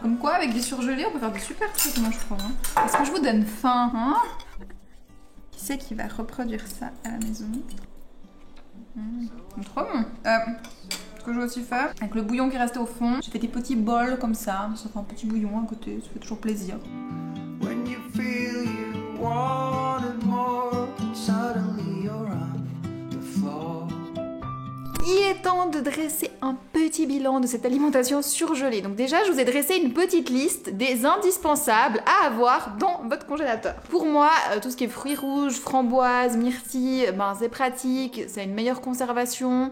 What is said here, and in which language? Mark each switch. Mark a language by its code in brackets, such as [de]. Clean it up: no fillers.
[fr] Comme quoi, avec des surgelés, on peut faire des super trucs, moi je trouve. Est-ce que je vous donne faim, hein? Qui c'est qui va reproduire ça à la maison? Trop bon. Ce que je vais aussi faire, avec le bouillon qui restait au fond, j'ai fait des petits bols comme ça. Ça fait un petit bouillon à côté, ça fait toujours plaisir. [en] When you feel you wanted more, suddenly you're on the floor. [fr] Il est temps de dresser un petit bilan de cette alimentation surgelée. Donc déjà, je vous ai dressé une petite liste des indispensables à avoir dans votre congélateur. Pour moi, tout ce qui est fruits rouges, framboises, myrtilles, ben c'est pratique, ça a une meilleure conservation.